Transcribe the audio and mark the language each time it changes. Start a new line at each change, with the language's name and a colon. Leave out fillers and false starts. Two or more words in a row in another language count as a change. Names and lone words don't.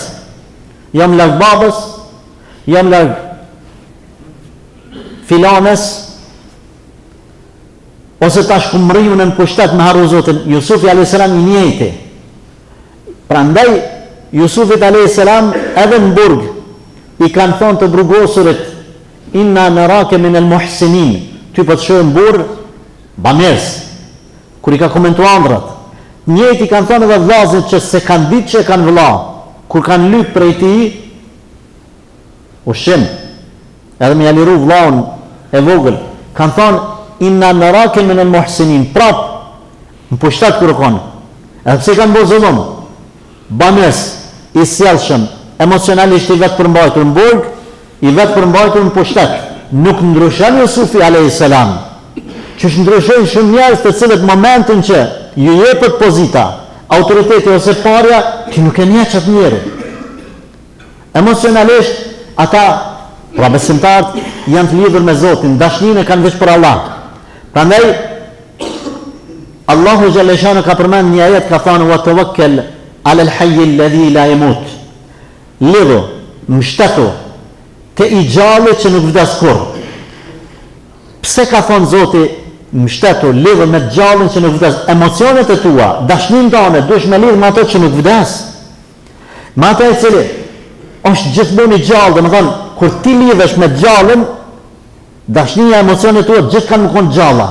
Albanian: Jam larg babës, jam larg filanes, ose tash ku mriju në pushtet me harru Zotin. Jusufi
Arabic: عليه السلام
Albanian: i njëjti. Prandaj Jusufit
Arabic: عليه السلام
Albanian: edhe në burg i kanë thonë të burgosurit,
Arabic: إنا نراك من المحسنين,
Albanian: ty po të shohim burr bamirës. Kur i ka komentuar ëndrat, njëjti kanë thonë edhe vllazët që se kanë ditë që kanë vëlla, kur kanë lyp prej tij ushim, edhe me liru vllaun e vogël, kanë thonë
Arabic: إنا نراك من المحسنين,
Albanian: prap në pushtet kur kanë. Edhe pse kanë bërë zullum, bamirës, i sjellshëm, emocionalisht i vetë përmbajtur në burg, i vetë përmbajtur në pushtet. Nuk ndryshon Jusufi
Arabic: عليه السلام,
Albanian: që ndryshojnë shumë njerëz të cilët momentin që ju jepet pozita, autoriteti ose parja, ti nuk e njeh çat njeri. Emocionalisht ata, pra besimtarët, janë të lidhur me Zotin, dashninë kanë veç për Allah. Prandaj Allahu Gjelleshanu ka përmend një ajet, ka thënë
Arabic: وتوكل على الحي الذي لا يموت.
Albanian: Lidhu, mbështetu te i gjalli që nuk vdes kurrë. Pse ka thonë Zoti mbështetu, lidhu me gjallin që nuk vdes? Emocionet e tua, dashninë tënde duhesh me lidh me ato që nuk vdes. Me ato i cili është gjithmonë i gjallë, domethënë kur ti lidhesh me gjallin, dashnia, emocionet tua gjithë kanë qenë gjalla.